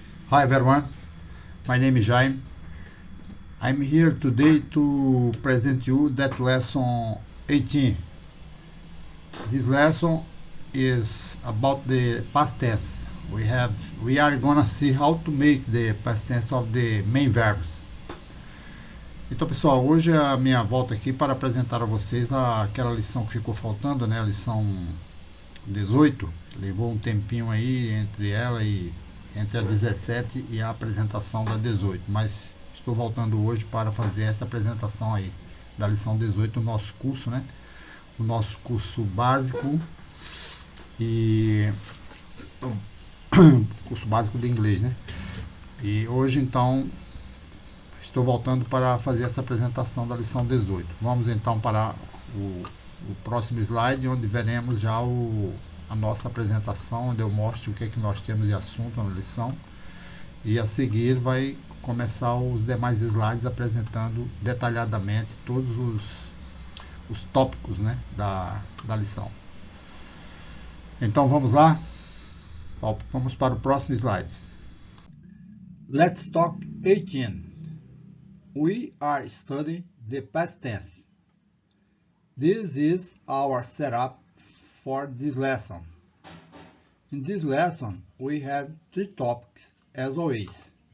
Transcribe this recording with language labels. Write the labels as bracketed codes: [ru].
[en] Hi everyone, my name is Jaime. I'm here today to present you that lesson 18. This lesson is about the past tense. We are gonna see how to make the past tense of the main verbs. [pt] Então pessoal, hoje é a minha volta aqui para apresentar a vocês aquela lição que ficou faltando, né? A lição 18. Levou um tempinho aí entre ela e entre a 17 e a apresentação da 18, mas estou voltando hoje para fazer essa apresentação aí da lição 18 do nosso curso, né? O nosso curso básico e curso básico de inglês, né? E hoje então estou voltando para fazer essa apresentação da lição 18. Vamos então para o próximo slide, onde veremos já a nossa apresentação, onde eu mostro o que é que nós temos de assunto na lição. E a seguir vai começar os demais slides apresentando detalhadamente todos os tópicos, né, da lição. Então vamos lá? Vamos para o próximo slide. [en] Let's talk 18. We are studying the past tense. This is our setup for this lesson. In this lesson, we have 3 topics as always.